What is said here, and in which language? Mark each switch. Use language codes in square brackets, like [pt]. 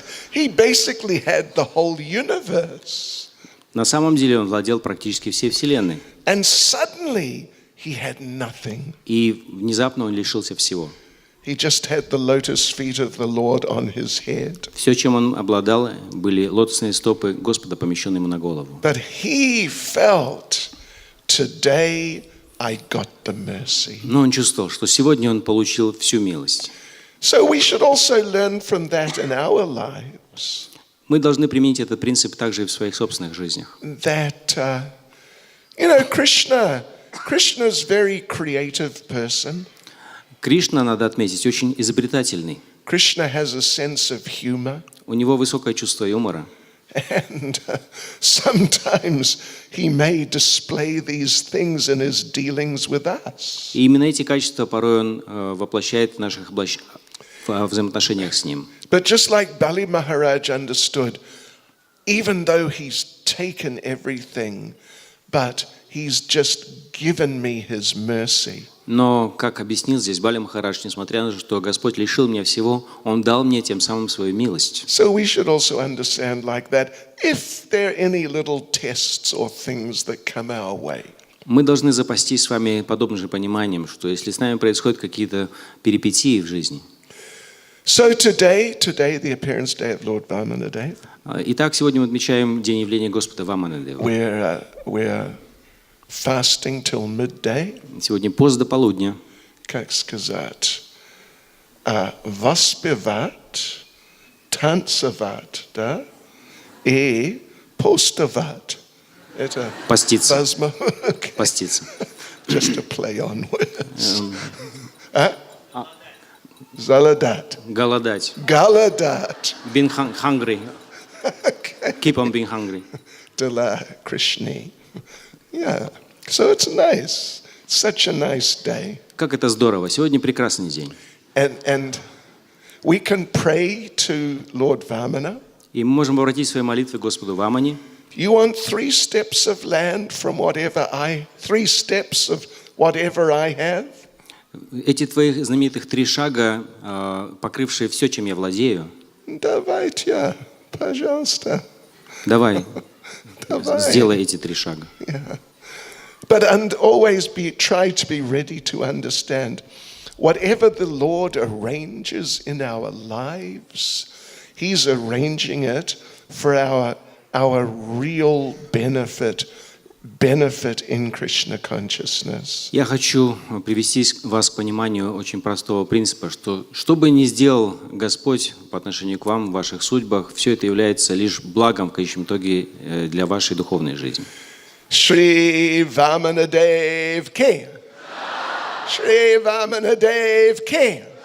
[en] He basically had the whole universe. [ru] На самом деле он владел практически всей вселенной. [en] And suddenly he had nothing. [ru] И внезапно он лишился всего. [en] He just had the lotus feet of the Lord on his head. [ru] Все, чем он обладал, были лотосные стопы Господа, помещенные ему на голову. [en] But he felt, today I got the mercy. [ru] Но он чувствовал, что сегодня он получил всю милость. [en] So we should also learn from that in our lives. [ru] Мы должны применить этот принцип также и в своих собственных жизнях. [en] That, Krishna's very creative person. [ru] Кришна, надо отметить, очень изобретательный. [en] Krishna has a sense of humor. [ru] У него высокое чувство юмора. [en] And sometimes he may display these things in his dealings with us. [ru] И именно эти качества порой он воплощает в наших взаимоотношениях с ним. [en] But just like Bali Maharaj understood, even though he's taken everything, but he's just given me his mercy. [ru] Но, как объяснил здесь Бали Махарадж, несмотря на то, что Господь лишил меня всего, Он дал мне тем самым свою милость. [en] So we should also understand like that, if there are any little tests or things that come our way. [ru] Мы должны запастись с вами подобным же пониманием, что если с нами происходят какие-то перипетии в жизни. [en] So today the appearance day of Lord Vamanadev. [ru] Итак, сегодня мы отмечаем день явления Господа Ваманадевы. [en] We're fasting till midday. [ru] Сегодня пост до полудня. Как сказать? Воспевать, танцевать, да? И постовать. Это поститься. [en] Okay. [ru] Поститься. [en] Just a play on words. [ru] Голодать. Голодать. Голодать. [en] Being hungry. Okay. Keep on being hungry. Dela Krishni. Yeah. So it's nice. Such a nice day. [ru] Как это здорово. Сегодня прекрасный день. [en] And we can pray to Lord Vamana. [ru] И мы можем обратить свои молитвы к Господу Вамане. [en] You want 3 steps of land from 3 steps of whatever I have? [ru] Эти твои знаменитых 3 шага, покрывшие все, чем я владею. Давайте, пожалуйста. Давай, Давай. сделай эти 3 шага. [en] But always try to be ready to understand whatever the Lord arranges in our lives, He's arranging it for our real benefit in Krishna consciousness. [ru] Я хочу привести вас к пониманию очень простого принципа, что бы ни сделал Господь по отношению к вам в ваших судьбах, все это является лишь благом в конечном итоге для вашей духовной жизни. [hi] Shri Vamanadev Ki. Shri Vamanadev Ki.